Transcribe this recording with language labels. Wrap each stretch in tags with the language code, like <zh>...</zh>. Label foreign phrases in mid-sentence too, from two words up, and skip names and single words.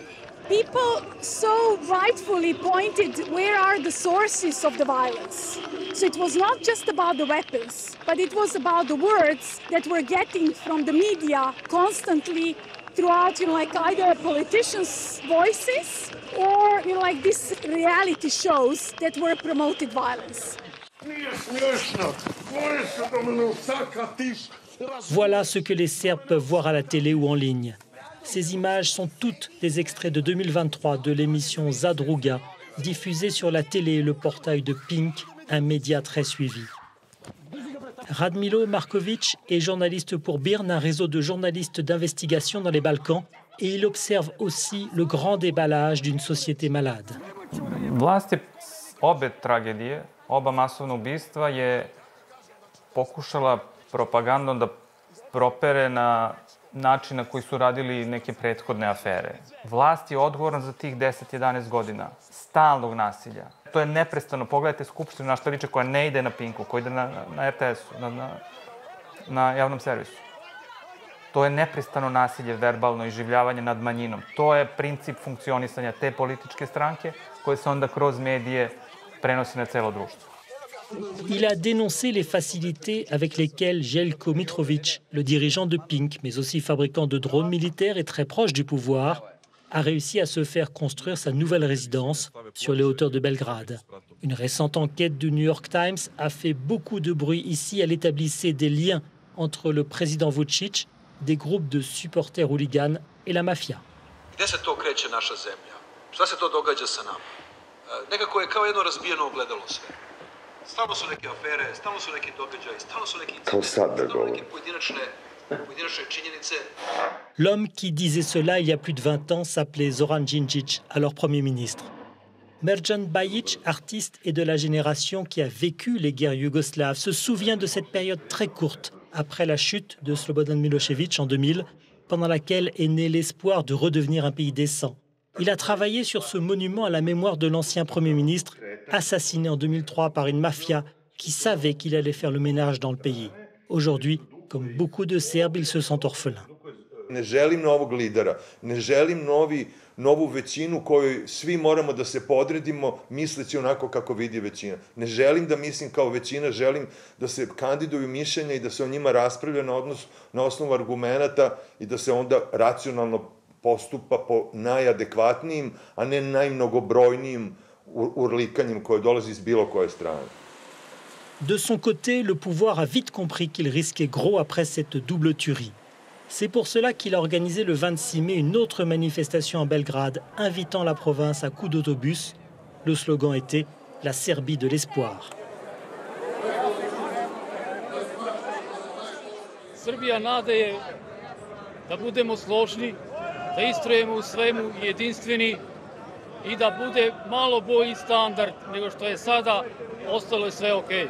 <en>People so rightfully pointed where are the sources of the violence. So it was not just about the weapons, but it was about the words that we're getting from the media constantly throughout, like either politicians' voices or, like these reality shows that were promoted violence.</en> <fr>Voilà ce que les Serbes peuvent voir à la télé ou en ligne. Ces images sont toutes des extraits de 2023 de l'émission Zadruga, diffusée sur la télé et le portail de Pink, un média très suivi. Radmilo Markovic est journaliste pour BIRN, un réseau de journalistes d'investigation dans les Balkans, et il observe aussi le grand déballage d'une société malade.</fr> <sr>Vlast je obe tragedije, oba masovna ubistva je pokušala propagandom da propere na način na koji su radili neke prethodne afere. Vlast je odgovorna za tih 10-11 godina stalnog nasilja. To je neprestano. Pogledajte Skupštinu na što liče koja ne ide na Pinku, koja ide na RTS-u, na javnom servisu. To je neprestano nasilje, verbalno iživljavanje nad manjinom. To je princip funkcionisanja te političke stranke koje se onda kroz medije prenosi na celo društvo.</sr> <fr>Il a dénoncé les facilités avec lesquelles Jelko Mitrovic, le dirigeant de Pink, mais aussi fabricant de drones militaires et très proche du pouvoir, a réussi à se faire construire sa nouvelle résidence sur les hauteurs de Belgrade. Une récente enquête du New York Times a fait beaucoup de bruit ici. Elle établissait des liens entre le président Vučić, des groupes de supporters hooligans et la mafia.</fr> <sr>Gde se to kreće naša zemlja? Šta se to događa sa nama? Nekako je kao jedno razbijeno ogledalo sve. Stalno su neke afere, stalno su neki događaji, stalno su neki incidenti, stalno neke pojedinačne činjenice.</sr> <fr>L'homme qui disait cela il y a plus de 20 ans s'appelait Zoran Djindjic, alors Premier ministre. Merjan Bajic, artiste et de la génération qui a vécu les guerres yougoslaves, se souvient de cette période très courte après la chute de Slobodan Milošević en 2000, pendant laquelle est né l'espoir de redevenir un pays décent. Il a travaillé sur ce monument à la mémoire de l'ancien Premier ministre, assassiné en 2003 par une mafia qui savait qu'il allait faire le ménage dans le pays. Aujourd'hui, comme beaucoup de Serbes, il se sent orphelin.</fr> <sr>Ne želim novog lidera, ne želim novu većinu kojoj svi moramo da se podredimo misleći onako kako vidi većina. Ne želim da mislim kao većina, želim da se kandiduju mišljenja i da se o njima raspravlja na osnovu argumenata i da se onda racionalno postupa po najadekvatnijim, a ne najmnogobrojnijim urlikanjem koje dolazi iz bilo koje strane.</sr> <fr>De son côté, le pouvoir a vite compris qu'il risquait gros après cette double tuerie. C'est pour cela qu'il a organisé le 26 mai une autre manifestation à Belgrade, invitant la province à coups d'autobus. Le slogan était « La Serbie de l'espoir ».</fr> <sr>Srbija nade je da budemo složni, da istrajemo u svemu jedinstveni i da bude malo bolji standard nego što je sada, ostalo je sve okej.</sr>